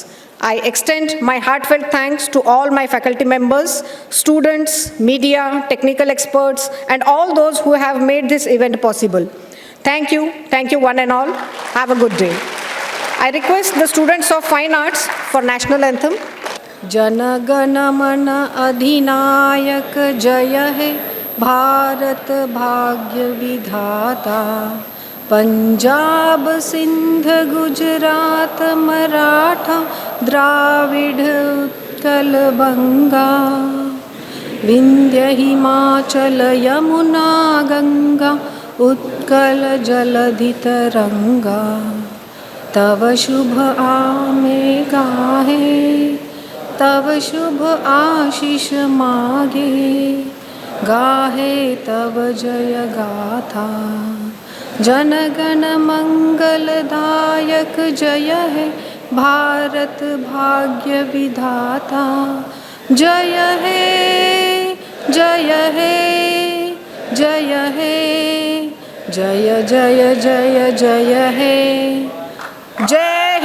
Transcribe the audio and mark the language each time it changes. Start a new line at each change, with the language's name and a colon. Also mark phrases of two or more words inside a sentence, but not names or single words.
English: I extend my heartfelt thanks to all my faculty members, students, media, technical experts, and all those who have made this event possible. Thank you one and all. Have a good day. I request the students of Fine Arts for National Anthem.
Bangla: জন গণ মন অধিনায়ক জয় হে ভারত ভাগ্য বিধাতা পাঞ্জাব সিন্ধ গুজরাট মারাঠা দ্রাবিড় উৎকল বঙ্গ বিন্ধ্য হিমাচল যমুনা গঙ্গা উৎকল জলধি তরঙ্গ তব শুভ আমে গাহে তব শুভ আশিস মাগে গাহে তব জয় গাথা জন গণ মঙ্গলদায়ক জয় হে ভারত ভাগ্য বিধাতা জয় হে জয় হে জয় হে জয় জয় জয় জয় হে জয়